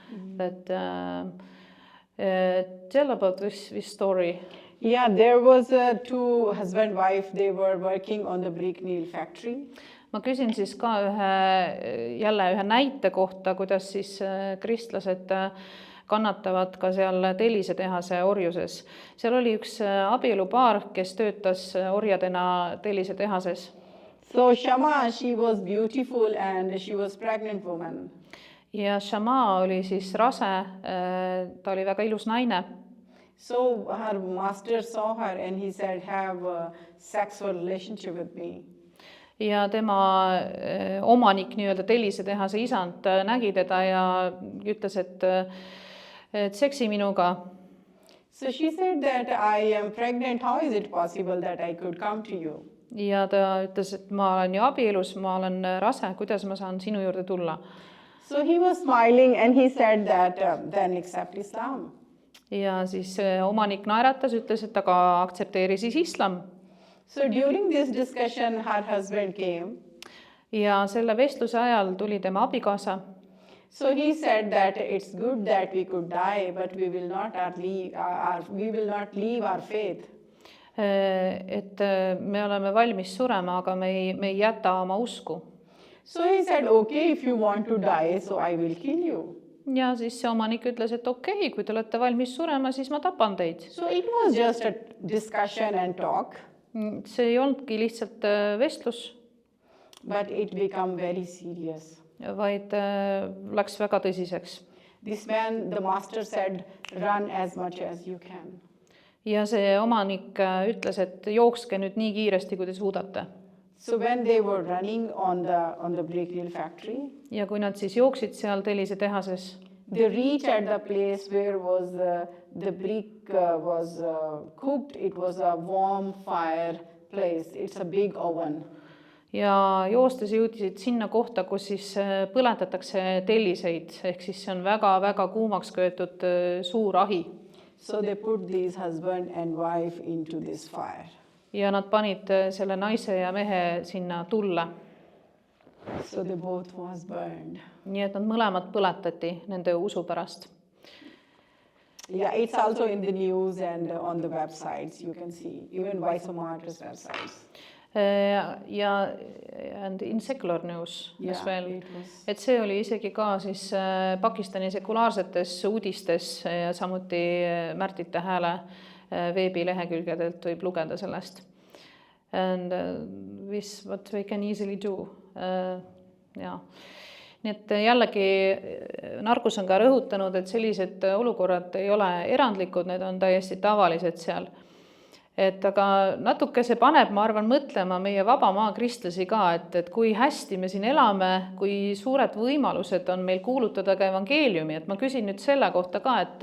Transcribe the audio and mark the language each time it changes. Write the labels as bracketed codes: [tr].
[en] But tell about this story. Yeah, there was two husband wife. They were working on the brick nail factory. [et] Ma küsin siis ka jälle ühe näite kohta, kuidas siis kristlased kannatavad ka seal tellisetehase orjuses. Seal oli üks abielupaar, kes töötas orjadena tellisetehases. [en] So Shama, she was beautiful and she was pregnant woman. [et] Ja Shama oli siis rase, ta oli väga ilus naine. [en] So her master saw her and he said, have a sexual relationship with me. [et] Ja tema omanik, nii-öelda tellisetehase isand, nägi teda ja ütles, et seksi minuga. [en] So she said that I am pregnant. How is it possible that I could come to you? [et] Ja ta ütles, et ma olen ju abielus, ma olen rase, kuidas ma saan sinu juurde tulla? [en] So he was smiling and he said that then accept Islam. [et] Ja siis omanik naeratas, ütles, et aga aktsepteeri siis islam. [en] So during this discussion her husband came. [et] Ja selle vestluse ajal tuli tema abikaasa. [en] So he said that it's good that we could die, but we will not leave our faith. [et] Et me oleme valmis surema, aga me ei jäta oma usku. [en] So he said, okay, if you want to die, so I will kill you. [et] Ja siis see omanik ütles, et okei, kui te olete valmis surema, siis ma tapan teid. [en] So it was just a discussion and talk. [et] See ei olnudki lihtsalt vestlus. [en] But it became very serious. [et] Vaid läks väga tõsiseks. [en] This man, the master said, run as much as you can. [et] Ja see omanik ütles, et jookske nüüd nii kiiresti, kui te suudate. [en] So when they were running on the brick nail factory, [et] ja kui nad siis jooksid seal tellisetehases, [en] they reach at the place where was the brick was cooked. It was a warm fire place. It's a big oven. [et] Ja joostes jõudsid sinna kohta, kus siis põletatakse telliseid, ehk siis see on väga-väga kuumaks köetud suur ahi. [en] So they put these husband and wife into this fire. [et] Ja nad panid selle naise ja mehe sinna tulle. [en] So they both was burned. [et] Nii et nad mõlemad põletati nende usu pärast. [en] Yeah, it's also in the news and on the websites you can see, even Voice of Martyrs websites. Ja and in secular news as well. It was. [et] Et see oli isegi ka siis Pakistani sekulaarsetes uudistes ja samuti Märtite Hääle veebilehekülgedelt võib lugeda sellest. [en] And what we can easily do. [et] Ja. Nii et jällegi Nargus on ka rõhutanud, et sellised olukorrad ei ole erandlikud, need on täiesti tavalised seal. Et aga natuke see paneb, ma arvan, mõtlema meie vaba maa kristlasi ka, et kui hästi me siin elame, kui suured võimalused on meil kuulutada ka evangeeliumi, et ma küsin nüüd selle kohta ka,